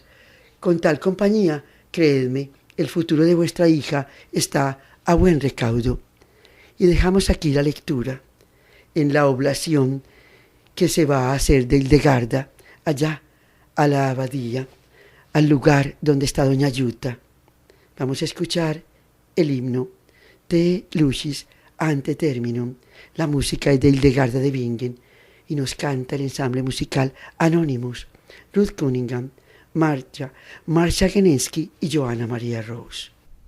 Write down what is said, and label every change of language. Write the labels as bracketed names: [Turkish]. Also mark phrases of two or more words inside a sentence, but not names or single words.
[Spanish] Con tal compañía, creedme, el futuro de vuestra hija está a buen recaudo». Y dejamos aquí la lectura en la oblación que se va a hacer de Hildegarda, allá a la abadía, al lugar donde está doña Jutta. Vamos a escuchar el himno Te Lucis ante terminum. La música es de Hildegarda de Bingen y nos canta el ensamble musical Anonymous, Ruth Cunningham, Marcia Genensky y Johanna Maria Rose.